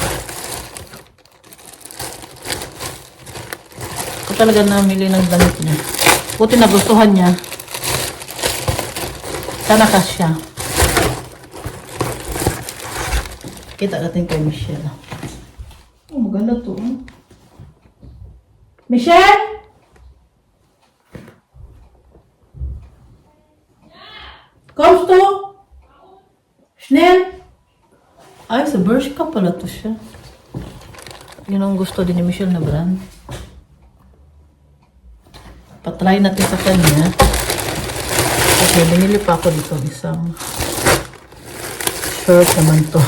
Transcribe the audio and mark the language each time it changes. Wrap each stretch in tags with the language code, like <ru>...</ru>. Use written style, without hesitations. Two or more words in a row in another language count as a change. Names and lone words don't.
<tl>Ako talaga namili ng damit niya. Buti nagustuhan niya. Sana kasya. Kita natin kay Michelle. Oh, maganda to. Michelle?</tl> <de>Kommst du? Schnell?</de> <tl>Ay, sa Bershka pala to siya. Yun ang gusto din ni Michelle na brand. Patry natin sa kanya. Okay, binili pa ako dito isang shirt naman to.</tl>